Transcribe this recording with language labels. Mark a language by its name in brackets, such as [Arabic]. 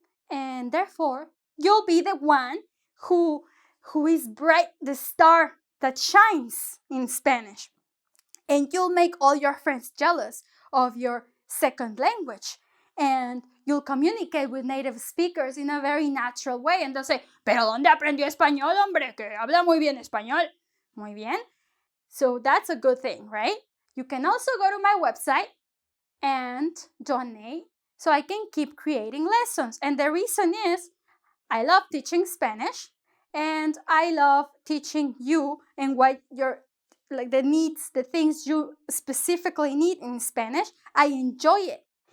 [English] And therefore, you'll be the one who is bright, the star that shines in Spanish. And you'll make all your friends jealous of your second language. And you'll communicate with native speakers in a very natural way. And they'll say, [Spanish] ¿pero dónde aprendió español, hombre? Que habla muy bien español. Muy bien. [English] So that's a good thing, right? You can also go to my website and donate so I can keep creating lessons. And the reason is I love teaching Spanish and I love teaching you and what your like the needs, the things you specifically need in Spanish. I enjoy it.